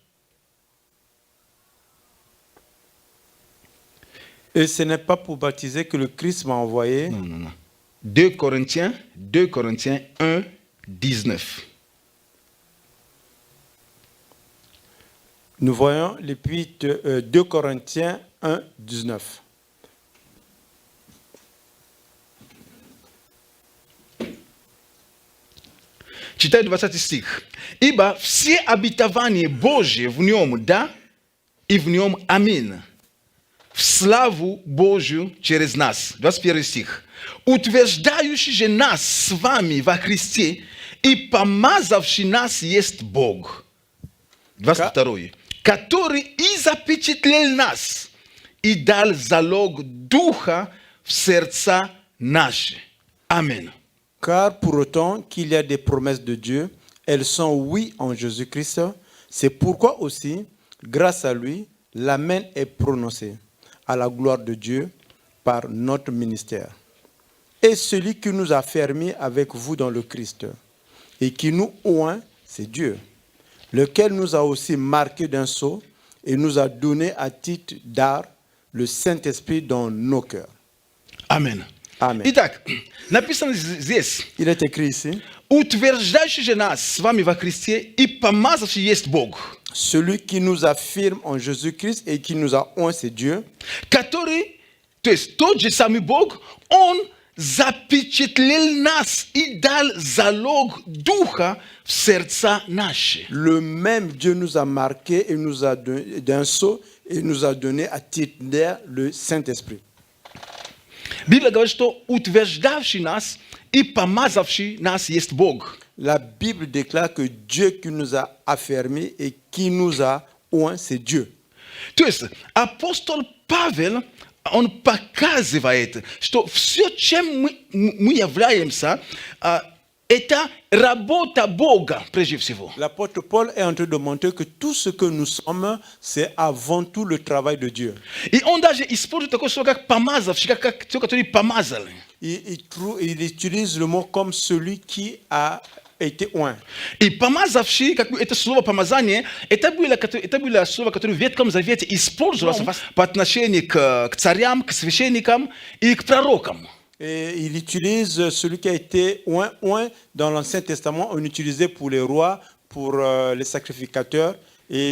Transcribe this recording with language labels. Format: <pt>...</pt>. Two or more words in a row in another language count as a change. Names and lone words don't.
<fr>Et ce n'est pas pour baptiser que le Christ m'a envoyé. Non, non, non. 2 Corinthiens 1, 19. Nous voyons l'épître 2 Corinthiens 1, 19.</fr> <ru>Читаю 20 стих. Ибо все обетования Божьи в нем да и в нем аминь. В славу Божью через нас. 21 стих. Утверждающий же нас с вами во Христе и помазавший нас есть Бог. 22. Который и запечатлел нас и дал залог Духа в сердца наши. Аминь.</ru> <fr>Car pour autant qu'il y a des promesses de Dieu, elles sont oui en Jésus-Christ. C'est pourquoi aussi, grâce à lui, l'amen est prononcé à la gloire de Dieu par notre ministère. Et celui qui nous a fermés avec vous dans le Christ et qui nous oint, c'est Dieu, lequel nous a aussi marqués d'un sceau et nous a donné à titre d'art le Saint-Esprit dans nos cœurs. Amen. Amen.</fr> <ru>Итак, написано здесь.</ru> <fr>Il est écrit ici.</fr> <ru>Утверждающий же нас с вами во Христе и помазавший есть Бог.</ru> <fr>Celui qui nous affirme en Jésus-Christ et qui nous a oint, c'est Dieu.</fr> <ru>Который, то есть тот же самый Бог, Он запечатлел нас и дал залог Духа в сердца наши.</ru> <fr>Le même Dieu nous a marqués et nous a donné d'un sceau et nous a donné à titre d'air le Saint-Esprit.</fr> <ru>Библия говорит, что утверждавший нас и помазавший нас есть Бог.</ru> <fr>La Bible déclare que Dieu qui nous a affermis et qui nous a oint, c'est Dieu.</fr> <ru>То есть апостол Павел, он показывает, что все, чем мы являемся, это работа Бога, прежде всего.</ru> <fr>L'apôtre Paul est en train de montrer que tout ce que nous sommes, c'est avant tout le travail de Dieu.</fr> <ru>И он даже использует такое слово, как помазавший, как те, которые помазали.</ru> <fr>Il utilise le mot comme celui qui a été oint.</fr> <ru>И помазавший, как бы это слово помазание, это было слово, которое в Ветхом Завете использовалось по отношению к царям, к священникам и к пророкам.</ru> <fr>Et il utilise celui qui a été oint dans l'Ancien Testament, on utilisait pour les rois, pour les sacrificateurs et</fr>